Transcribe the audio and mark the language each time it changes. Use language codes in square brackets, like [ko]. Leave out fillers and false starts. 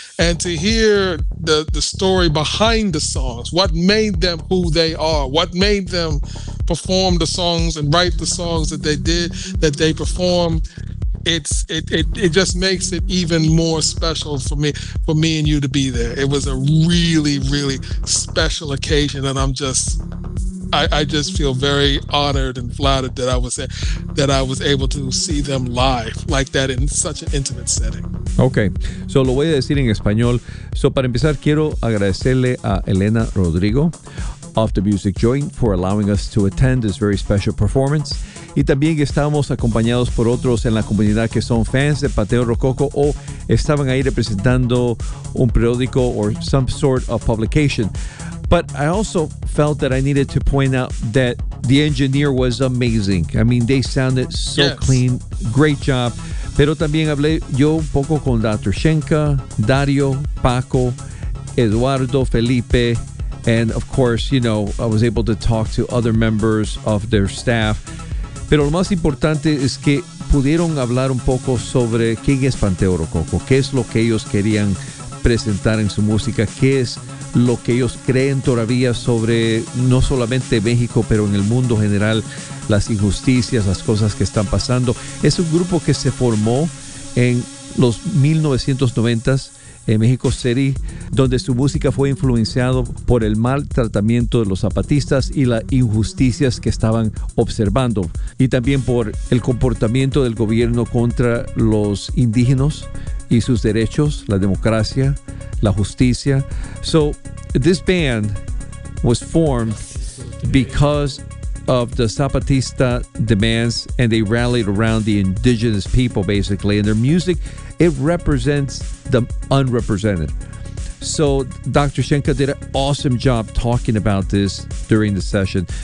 [en] And to hear the story behind the songs, what made them who they are, what made them perform the songs and write the songs that they did, that they performed, it just makes it even more special for me and you to be there. It was a really, really special occasion, and I'm just, I just feel very honored and flattered that I was able to see them live like that in such an intimate setting. Okay, so [es] lo voy a decir en español. [en] So [es] para empezar, quiero agradecerle a [en] Elena Rodrigo of the Music Joint for allowing us to attend this very special performance. [es] Y también estamos acompañados por otros en la comunidad que son fans de Panteón Rococo o estaban ahí representando un periódico [en] or some sort of publication. But I also felt that I needed to point out that the engineer was amazing. I mean, they sounded so yes, clean. Great job. [es] Pero también hablé yo un poco con Dr. [en] Shenka, Dario, Paco, Eduardo, Felipe, and of course, you know, I was able to talk to other members of their staff. [es] Pero lo más importante es que pudieron hablar un poco sobre quién es Panteón Rococo, qué es lo que ellos querían presentar en su música, qué es lo que ellos creen todavía sobre no solamente México, pero en el mundo general, las injusticias, las cosas que están pasando. Es un grupo que se formó en los 1990s en Mexico City, donde su música fue influenciado por el mal tratamiento de los zapatistas y las injusticias que estaban observando, y también por el comportamiento del gobierno contra los indígenas y sus derechos, la democracia, la justicia. [en] So, this band was formed because of the Zapatista demands, and they rallied around the indigenous people, basically. And their music, it represents the unrepresented. So Dr. Shenka did an awesome job talking about this during the session.